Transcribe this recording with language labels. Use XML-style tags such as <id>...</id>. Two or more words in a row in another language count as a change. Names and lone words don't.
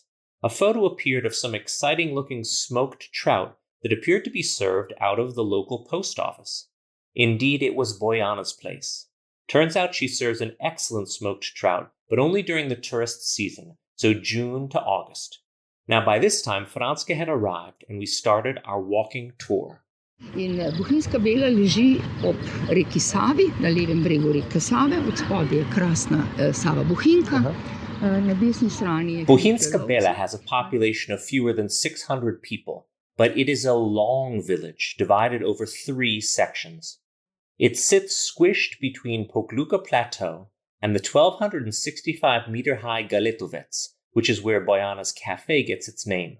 <en>A photo appeared of some exciting-looking smoked trout that appeared to be served out of the local post office. Indeed, it was Bojana's place. Turns out she serves an excellent smoked trout, but only during the tourist season, so June to August. Now, by this time, Franska had arrived, and we started our walking tour.</en> <sl>In Bohinjska Bela leži ob reki Savi, na levem bregu reke Save, od spodaj je krasna Sava Bohinjka. Na desni strani je</sl> <en>Bohinjska Bela has a population of fewer than 600 people, but it is a long village divided over 3 sections. It sits squished between Pokluka Plateau and the 1,265-meter-high Galetovec, which is where Bojana's cafe gets its name.</en>